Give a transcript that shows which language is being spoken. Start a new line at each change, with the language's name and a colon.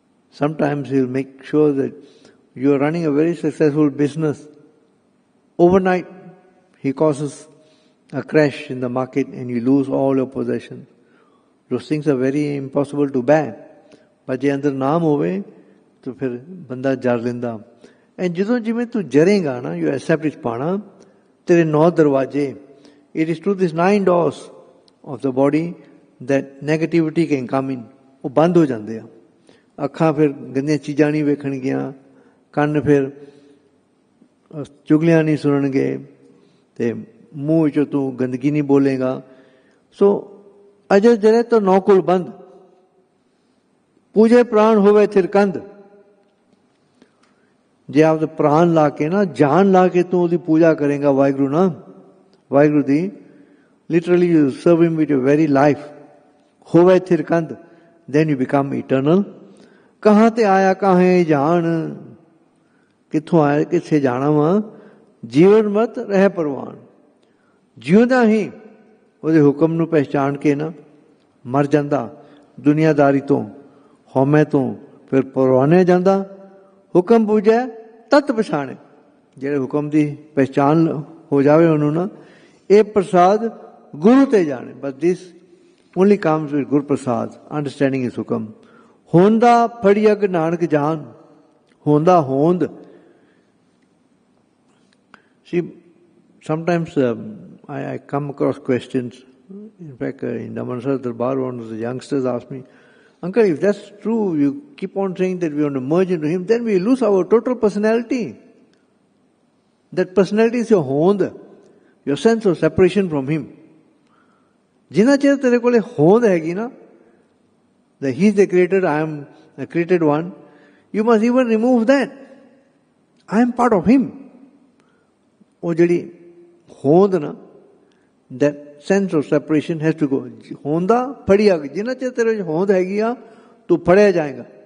English: Sometimes he will make sure that you are running a very successful business. Overnight, he causes a crash in the market and you lose all your possessions. Those things are very impossible to bear. But
Punjabi: ਜੇ ਅੰਦਰ ਨਾਮ ਹੋਵੇ ਤਾਂ ਫਿਰ ਬੰਦਾ ਜਰ ਲੈਂਦਾ।
English: and
Punjabi: ਜਦੋਂ ਜਿਵੇਂ ਤੂੰ ਜਰੇਗਾ ਨਾ,
English: you accept ਇਸ ਪਾਣਾ,
Punjabi: ਤੇਰੇ 9 ਦਰਵਾਜ਼ੇ,
English: it is through these 9 doors of the body that negativity can come in.
Punjabi: ਉਹ ਬੰਦ ਹੋ ਜਾਂਦੇ ਆ। ਅੱਖਾਂ ਫਿਰ ਗੰਦੀਆਂ ਚੀਜ਼ਾਂ ਨਹੀਂ ਵੇਖਣਗੀਆਂ, ਕੰਨ ਫਿਰ ਚੁਗਲੀਆਂ ਨਹੀਂ ਸੁਣਨਗੇ ਤੇ ਮੂੰਹ ਵਿੱਚੋਂ ਤੂੰ ਗੰਦਗੀ ਨਹੀਂ ਬੋਲੇਗਾ। ਸੋ ਅਜਰ ਜਰੇ ਤਾਂ ਨੌਕੁਲ ਬੰਦ, ਪੂਜੇ ਪ੍ਰਾਣ ਹੋਵੇ ਥਿਰਕੰਦ। ਜੇ ਆਪਦੇ ਪ੍ਰਾਣ ਲਾ ਕੇ ਨਾ, ਜਾਨ ਲਾ ਕੇ ਤੂੰ ਉਹਦੀ ਪੂਜਾ ਕਰੇਗਾ ਵਾਹਿਗੁਰੂ ਨਾ, ਵਾਹਿਗੁਰੂ ਦੀ,
English: literally you serve him with your very life,
Punjabi: ਹੋਵੇ ਥਿਰਕੰਦ,
English: then you become eternal.
Punjabi: ਕਹਾਂ ਤੇ ਆਇਆ ਕਾਹੇ ਜਾਣ, ਕਿੱਥੋਂ ਆਇਆ ਕਿੱਥੇ ਜਾਣਾ ਵਾ, ਜੀਵਨ ਮਤ ਰਹਿ ਪ੍ਰਵਾਨ। ਜਿਉਂਦਾ ਹੀ ਉਹਦੇ ਹੁਕਮ ਨੂੰ ਪਹਿਚਾਣ ਕੇ ਨਾ ਮਰ ਜਾਂਦਾ ਦੁਨੀਆਦਾਰੀ ਤੋਂ, ਹਉਮੈ ਤੋਂ, ਫਿਰ ਪਰਵਾਨੇ ਜਾਂਦਾ। ਹੁਕਮ ਪੂਜੈ ਤਤ ਪਛਾਣੇ, ਜਿਹੜੇ ਹੁਕਮ ਦੀ ਪਹਿਚਾਣ ਹੋ ਜਾਵੇ ਉਹਨੂੰ ਨਾ, ਇਹ ਪ੍ਰਸਾਦ ਗੁਰੂ ਤੇ ਜਾਣੇ।
English: But this only comes with Guru Prasad, understanding his hukam.
Punjabi: Honda phadiyag nanak jaan, honda hond.
English: See, sometimes I come across questions. In fact, in Damansar Darbar, one of the youngsters asked me, Uncle, if that's true, you keep on saying that we want to merge into him, then we lose our total personality. That personality is your hond, your sense of separation from him.
Punjabi: ਜਿੰਨਾ ਚਿਰ ਤੇਰੇ ਕੋਲੇ ਹੋਂਦ ਹੈਗੀ ਨਾ,
English: that he is the creator, I am the created one, you must even remove that. I am part of him.
Punjabi: ਉਹ ਜਿਹੜੀ ਹੋਂਦ ਨਾ,
English: that sense of separation has to go.
Punjabi: ਹੋਂਦਾ ਫੜੀ ਆ ਗਈ, ਜਿੰਨਾ ਚਿਰ ਤੇਰੇ ਵਿੱਚ ਹੋਂਦ ਹੈਗੀ ਆ, ਤੂੰ ਫੜਿਆ ਜਾਏਗਾ।